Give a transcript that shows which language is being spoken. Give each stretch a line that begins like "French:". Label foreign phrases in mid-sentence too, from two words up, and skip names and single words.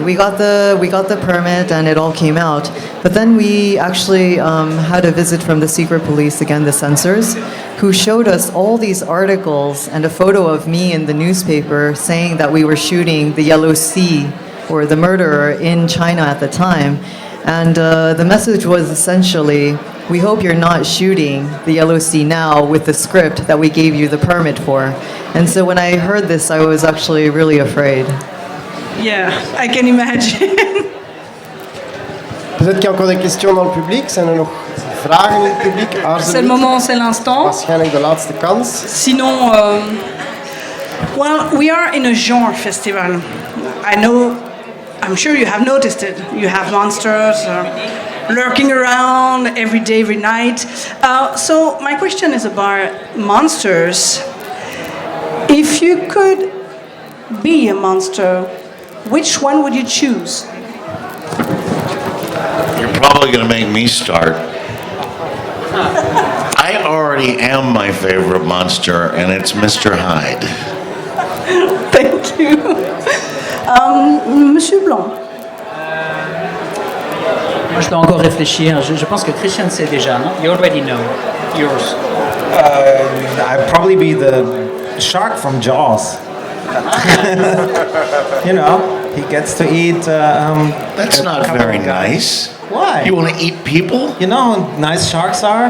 English: We got the permit and it all came out. But then we actually had a visit from the secret police, again the censors, who showed us all these articles and a photo of me in the newspaper saying that we were shooting The Yellow Sea or The Murderer in China at the time. And the message was essentially, we hope you're not shooting The Yellow Sea now with the script that we gave you the permit for. And so when I heard this, I was actually really afraid. Yeah, I can imagine.
French: Peut-être qu'il y a encore des questions dans le public.
Dutch: Zijn er nog vragen in het publiek?
French: C'est le moment, c'est l'instant.
Dutch: Waarschijnlijk de laatste kans.
French: Sinon,
English: well, we are in a genre festival. I'm sure you have noticed it. You have monsters lurking around every day, every night. So my question is about monsters. If you could be a monster, which one would you choose? You're probably going to make me start. I already am my favorite monster, and it's Mr. Hyde. Thank you.
French: Monsieur Blanc. Moi, je dois encore réfléchir. Je pense que Christian sait déjà, non?
English: You already know. Yours. I'd probably be the shark from Jaws. You know, he gets to eat. That's not very nice. Why? You want to eat people? You know how nice sharks are?